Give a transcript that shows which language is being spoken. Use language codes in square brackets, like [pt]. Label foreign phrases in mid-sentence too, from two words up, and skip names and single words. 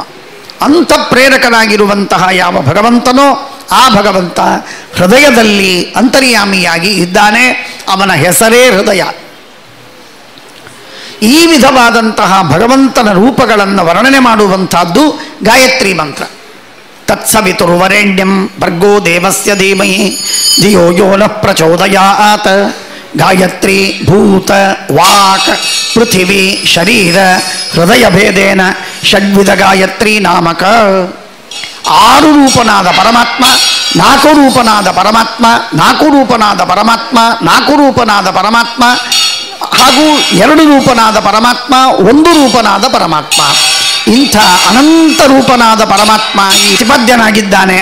[kn] ಅಂಥ ಪ್ರೇರಕನಾಗಿರುವಂತಹ ಯಾವ ಭಗವಂತನೋ ಆ ಭಗವಂತ ಹೃದಯದಲ್ಲಿ ಅಂತರ್ಯಾಮಿಯಾಗಿ ಇದ್ದಾನೆ. ಅವನ ಹೆಸರೇ ಹೃದಯ. ಈ ವಿಧವಾದಂತಹ ಭಗವಂತನ ರೂಪಗಳನ್ನು ವರ್ಣನೆ ಮಾಡುವಂಥದ್ದು ಗಾಯತ್ರಿ ಮಂತ್ರ. [sa] ತತ್ಸವಿತುರ್ವರೆಣ್ಯಂ ಭರ್ಗೋ ದೇವಸ್ಯ ಧೀಮಹಿ ಧಿಯೋ ಯೋ ನಃ ಪ್ರಚೋದಯಾತ್. ಗಾಯತ್ರಿ ಭೂತ ವಾಕ್ ಪೃಥಿವಿ ಶರೀರ ಹೃದಯ ಭೇದೇನ ಷಡ್ವಿಧ ಗಾಯತ್ರಿ ನಾಮಕ. [kn] 6 ರೂಪನಾದ ಪರಮಾತ್ಮ ನಾಲ್ಕು ರೂಪನಾದ ಪರಮಾತ್ಮ, ನಾಲ್ಕು ರೂಪನಾದ ಪರಮಾತ್ಮ, ನಾಲ್ಕು ರೂಪನಾದ ಪರಮಾತ್ಮ, ಹಾಗೂ ಎರಡು ರೂಪನಾದ ಪರಮಾತ್ಮ, ಒಂದು ರೂಪನಾದ ಪರಮಾತ್ಮ, ಇಂಥ ಅನಂತ ರೂಪನಾದ ಪರಮಾತ್ಮ ಈ ಪ್ರತಿಪಾದ್ಯನಾಗಿದ್ದಾನೆ.